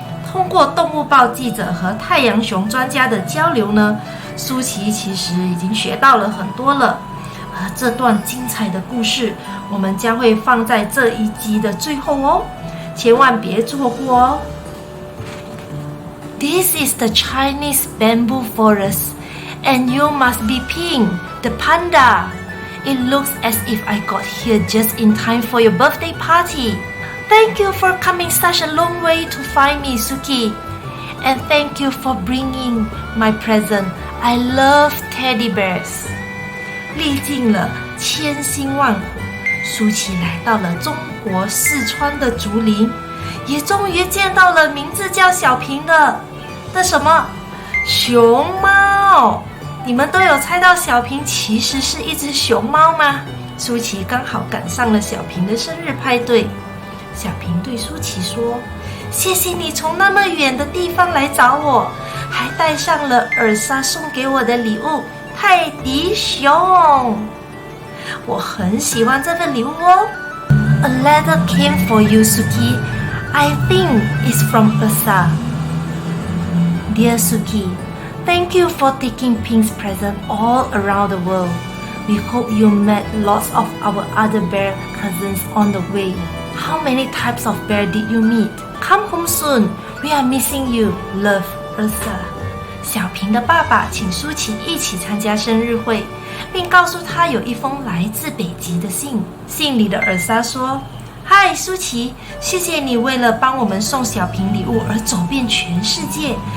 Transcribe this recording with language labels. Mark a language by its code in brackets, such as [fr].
[zh] 通过动物报记者和太阳熊专家的交流呢，舒淇其实已经学到了很多了。而这段精彩的故事，我们将会放在这一集的最后哦，千万别错过哦。 [en] This is the Chinese bamboo forest, and you must be Ping, the panda. It looks as if I got here just in time for your birthday party. Thank you for coming such a long way to find me, Suki. And thank you for bringing my present. I love teddy bears. [zh] 历尽了千辛万苦，舒淇来到了中国四川的竹林，也终于见到了名字叫小平的什么熊猫。你们都有猜到小平其实是一只熊猫吗？舒淇刚好赶上了小平的生日派对。小平对舒淇说：“谢谢你从那么远的地方来找我，还带上了尔莎送给我的礼物——泰迪熊。我很喜欢这份礼物哦。” [en] A letter came for you, Suki. I think it's from Ursa. Dear Suki, thank you for taking Pink's present all around the world. We hope you met lots of our other bear cousins on the way. How many types of bear did you meet? Come home soon. We are missing you. Love, Ursa. [zh] 小平的爸爸请舒淇一起参加生日会，并告诉他有一封来自北极的信。信里的尔莎说：“嗨，舒淇，谢谢你为了帮我们送小平礼物而走遍全世界。